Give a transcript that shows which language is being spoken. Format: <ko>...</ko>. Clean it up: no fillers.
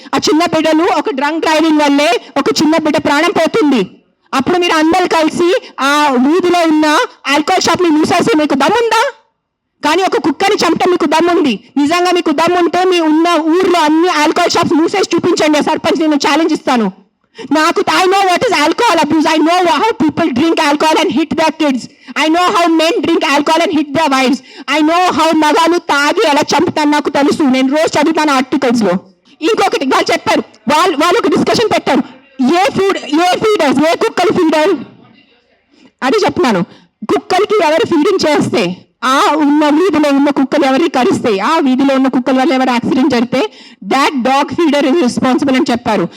<te>ఆ చిన్న బిడ్డలు ఒక డ్రంక్ డ్రైవింగ్ వల్లే ఒక చిన్న బిడ్డ ప్రాణం పోతుంది. అప్పుడు మీరు అందరు కలిసి ఆ వీధిలో ఉన్న ఆల్కహాల్ షాప్ ని మూసేసి మీకు దమ్ముందా? కానీ ఒక కుక్కని చంపడం మీకు దమ్ముంది. నిజంగా మీకు దమ్ముంటే మీ ఉన్న ఊర్లో అన్ని ఆల్కహాల్ షాప్స్ మూసేసి చూపించండి. సర్పంచ్ నేను ఛాలెంజ్ ఇస్తాను.</te> <en>I know what is alcohol abuse. I know how people drink alcohol and hit their kids. I know how men drink alcohol and hit their wives. I know how</en> <te>మగాలు తాగి ఎలా చంపుతాను నాకు తెలుసు. నేను రోజు చదువుతాను ఆర్టికల్స్ లో. ఇంకొకటి వాళ్ళు చెప్పారు, వాళ్ళు ఒక డిస్కషన్ పెట్టారు, ఏ ఫీడర్స్, ఏ కుక్కలు ఫీడర్ అది చెప్తున్నాను. కుక్కలకి ఎవరు ఫీడింగ్ చేస్తే, ఆ ఉన్న వీధిలో ఉన్న కుక్కలు ఎవరికి కరిస్తే, ఆ వీధిలో ఉన్న కుక్కల వల్ల ఎవరు యాక్సిడెంట్ జరిగితే</te> <en>that dog feeder is responsible</en> <te>అని చెప్పారు.</te>